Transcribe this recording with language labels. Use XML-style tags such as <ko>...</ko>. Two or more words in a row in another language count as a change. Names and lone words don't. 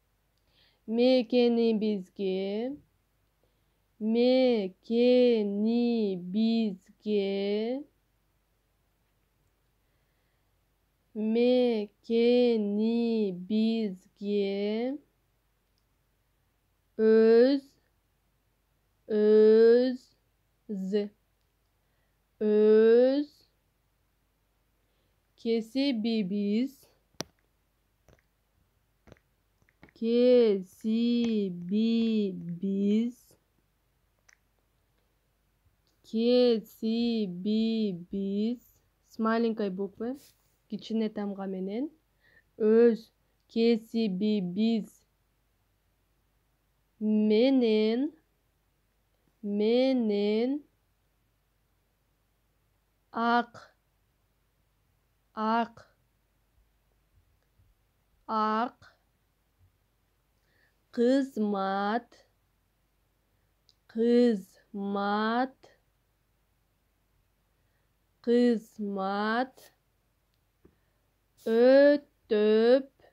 <ky>Мекенибизге өз</ky> <ru>кесибибиз с маленькой буквы,</ru> <ky>кичине тамга менен, өз кесибибиз менен ак кызмат өтөп</ky>